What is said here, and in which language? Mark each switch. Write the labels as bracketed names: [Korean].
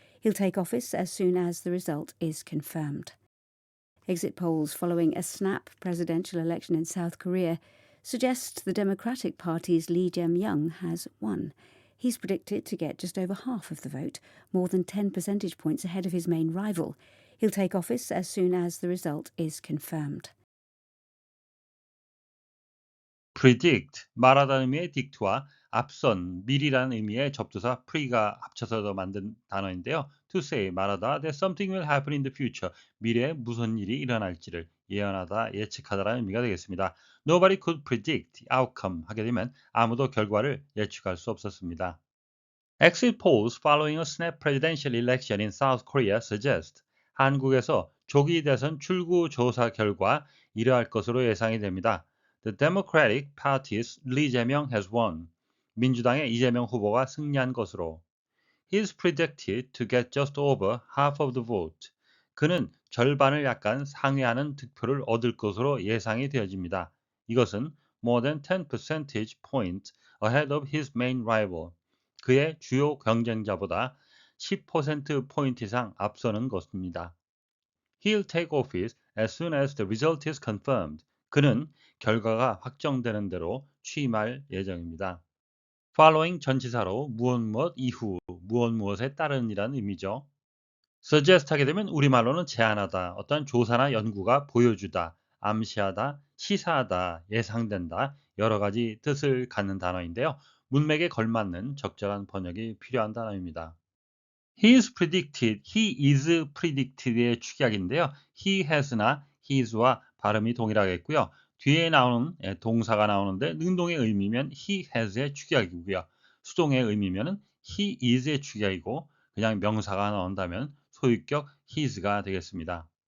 [English] He'll take office as soon as the result is confirmed. Exit polls following a snap presidential election in South Korea suggest the Democratic Party's Lee Jae-myung has won. He's predicted to get just over half of the vote, more than 10 percentage points ahead of his main rival. He'll take office as soon as the result is confirmed. [Korean] predict, 말하다는 의미의 dict와 앞선, 미리라는 의미의 접두사 pre가 합쳐서 만든 단어인데요. [English] to say, [Korean] 말하다, [English] that something will happen in the future, [Korean] 미래에 무슨 일이 일어날지를 예언하다, 예측하다라는 의미가 되겠습니다. [English] Nobody could predict the outcome [Korean] 하게 되면 아무도 결과를 예측할 수 없었습니다. [English] Exit polls following a snap presidential election in South Korea suggest [Korean] 한국에서 조기 대선 출구 조사 결과 이러할 것으로 예상이 됩니다. [English] The Democratic Party's Lee Jae-myung has won. [Korean] 민주당의 이재명 후보가 승리한 것으로. [English] He is predicted to get just over half of the vote. [Korean] 그는 절반을 약간 상회하는 득표를 얻을 것으로 예상이 되어집니다. 이것은 [English] more than 10 percentage points ahead of his main rival. [Korean] 그의 주요 경쟁자보다 10%포인트 이상 앞서는 것입니다. [English] He'll take office as soon as the result is confirmed. [Korean] 그는 결과가 확정되는 대로 취임할 예정입니다. following 전치사로 무엇 이후, 무엇에 따른이라는 의미죠. suggest 하게 되면 우리말로는 제안하다, 어떤 조사나 연구가 보여주다, 암시하다, 시사하다, 예상된다, 여러 가지 뜻을 갖는 단어인데요. 문맥에 걸맞는 적절한 번역이 필요한 단어입니다. He is predicted의 축약인데요. he has나 his와 발음이 동일하겠고요. 뒤에 나오는 동사가 나오는데 능동의 의미면 he has의 축약이고요. 수동의 의미면 he is의 축약이고 그냥 명사가 나온다면 소유격 his가 되겠습니다.